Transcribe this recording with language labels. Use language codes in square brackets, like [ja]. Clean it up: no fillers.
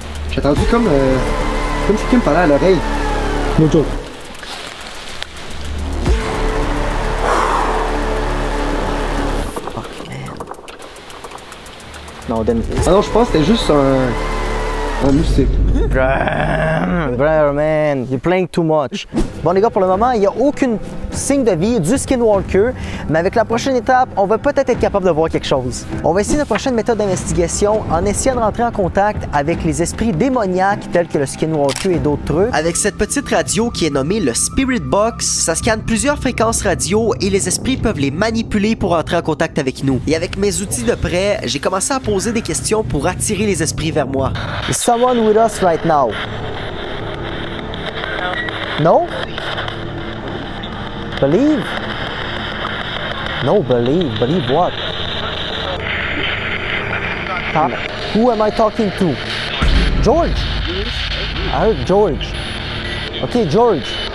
[fr] J'ai entendu comme si quelqu'un me parlait à l'oreille. [en] No joke. [fr] Non, ah non, je pense que c'était juste un moustique. [en] Bro, man, you're playing too much. [fr] Bon les gars, pour le moment, il n'y a aucun signe de vie du Skinwalker, mais avec la prochaine étape, on va peut-être être capable de voir quelque chose. On va essayer notre prochaine méthode d'investigation en essayant de rentrer en contact avec les esprits démoniaques tels que le Skinwalker et d'autres trucs. Avec cette petite radio qui est nommée le Spirit Box, ça scanne plusieurs fréquences radio et les esprits peuvent les manipuler pour entrer en contact avec nous. Et avec mes outils de près, j'ai commencé à poser des questions pour attirer les esprits vers moi. [en] Is someone with us right now? No? Believe? No, believe. Believe what? Who am I talking to? George? I heard George. Okay, George.